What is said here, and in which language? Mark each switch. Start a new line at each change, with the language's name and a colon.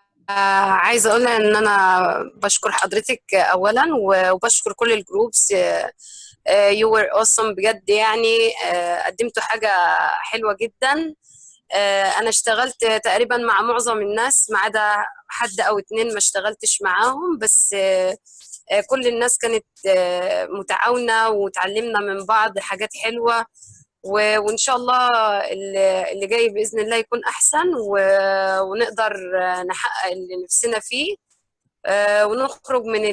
Arabic: عايزة أقول إن أنا بشكر حضرتك أولا، وبشكر كل الجروبس.
English: you were awesome
Arabic: بجد يعني. قدمتوا حاجة حلوة جدا. أنا اشتغلت تقريبا مع معظم الناس ما عدا حد أو اتنين ما اشتغلتش معاهم، بس كل الناس كانت متعاونة وتعلمنا من بعض حاجات حلوة، وإن شاء الله اللي جاي بإذن الله يكون أحسن، ونقدر نحقق اللي نفسنا فيه، ونخرج